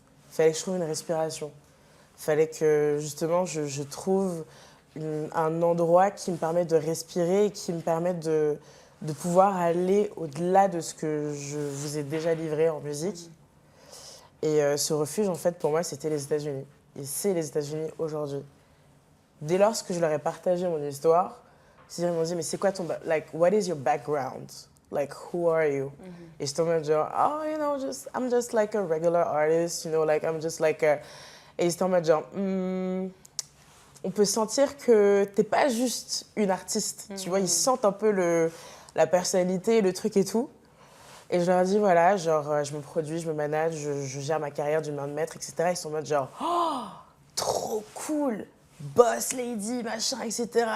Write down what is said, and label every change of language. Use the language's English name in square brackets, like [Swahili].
[French] Il fallait que je trouve une respiration. Il fallait que, justement, je trouve un endroit qui me permet de respirer et qui me permet de de pouvoir aller au-delà de ce que je vous ai déjà livré en musique. Et ce refuge, en fait, pour moi, c'était les États-Unis. Et c'est les États-Unis aujourd'hui. Dès lors que je leur ai partagé mon histoire, ils m'ont dit, mais c'est quoi ton... [English] Like, what is your background? Like, who are you? [French] Et j'étais en mode genre, [English] oh, you know, I'm just like a regular artist, you know, like, I'm just like a... [French] Et ils étaient en mode genre, on peut sentir que t'es pas juste une artiste, tu vois, ils sentent un peu la personnalité, le truc et tout. Et je leur ai dit, voilà, genre, je me produis, je me manage, je gère ma carrière d'une main de maître, etc. Ils sont en mode genre, oh, trop cool, boss lady, machin, etc.